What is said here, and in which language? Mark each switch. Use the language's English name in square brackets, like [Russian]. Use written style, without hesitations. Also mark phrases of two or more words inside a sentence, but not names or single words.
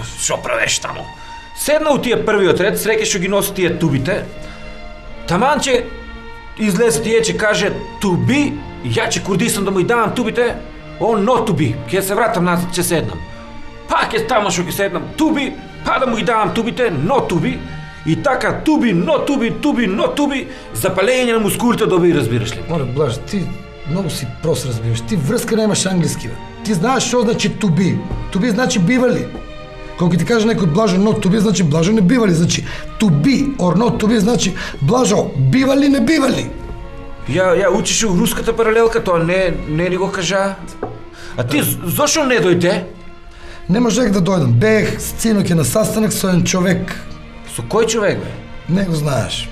[Macedonian] Шо правиш таму? Седна у тие првиот ред, среќа што ги носи тие тубите. Таман че излезе тие че каже туби, ја че курдисам да му и давам тубите, он но туби, ќе се вратам назад, че седнам. Пак е тамо што ќе седнам туби, па да му и давам тубите, но туби, и така туби, но туби, туби, но туби, запалење на мускулите доби, разбираш ли? Море, Блаж, ти многу си прост, разбираш. Ти врска немаш англиски, бе. Ти знаеш што значи туби. Туби значи бивали. Кога ти каже некој Блажо, но туби значи Блажо не бивали, значи туби, [English] or not to be [Macedonian] значи Блажо, бивали, не бивали. Ја учиш у руската паралелка, тоа не ни го кажа. А ти зошто не дојде? Не можех да дојдам. Бех синоќа на састанок со еден човек. Со кој човек, бе? Не го знаеш.